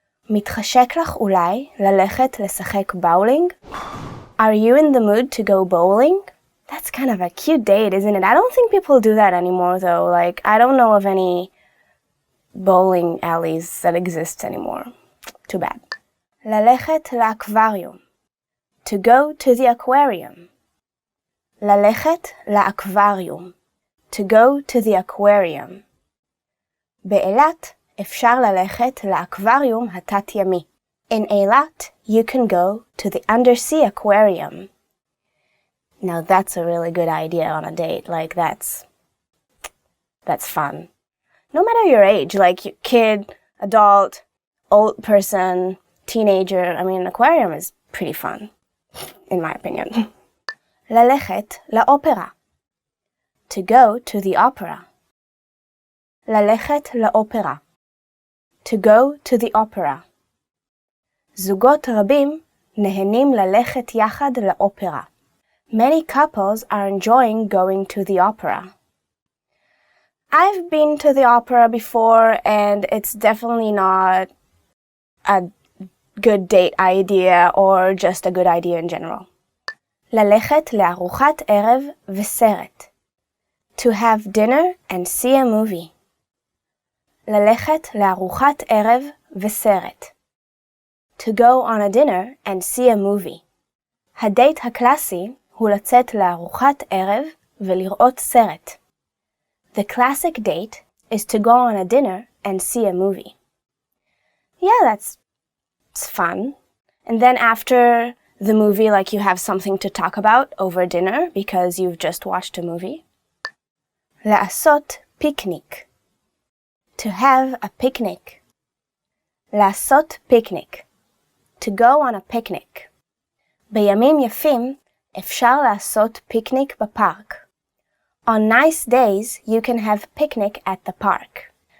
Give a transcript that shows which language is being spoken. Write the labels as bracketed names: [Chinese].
[Hebrew] מתחשק לך אולי ללכת לשחק באולינג? [English] Are you in the mood to go bowling? That's kind of a cute date, isn't it? I don't think people do that anymore, though. I don't know of any bowling alleys that exist anymore. Too bad. [Hebrew] ללכת לאקווריום. [English] To go to the aquarium. [Hebrew] ללכת לאקווריום. [English] To go to the aquarium. [Hebrew] באילת אפשר ללכת לאקווריום התת-ימי. [English] In Eilat, you can go to the undersea aquarium. Now that's a really good idea on a date. Like that's fun. No matter your age, like kid, adult, old person, teenager, I mean, an aquarium is pretty fun, in my opinion. [Hebrew] ללכת לאופרה. [English] To go to the opera. [Hebrew] ללכת לאופרה. [English] To go to the opera. [Hebrew] זוגות רבים נהנים ללכת יחד לאופרה. [English] Many couples are enjoying going to the opera. I've been to the opera before, and it's definitely not a good date idea or just a good idea in general. [Hebrew] ללכת לארוחת ערב וסרט. [English] To have dinner and see a movie. [Hebrew] ללכת לארוחת ערב וסרט. [English] To go on a dinner and see a movie. [Hebrew] הדייט הקלאסי הוא לצאת לארוחת ערב ולראות סרט. [English] The classic date is to go on a dinner and see a movie. Yeah, that's fun. And then after the movie, like you have something to talk about over dinner because you've just watched a movie. [Hebrew] לעשות פיקניק. [English] To have a picnic. [Hebrew] לעשות picnic. [English] To go on a picnic. [Hebrew] בימים יפים אפשר לעשות פיקניק בפארק. [English] On nice days, you can have picnic at the park.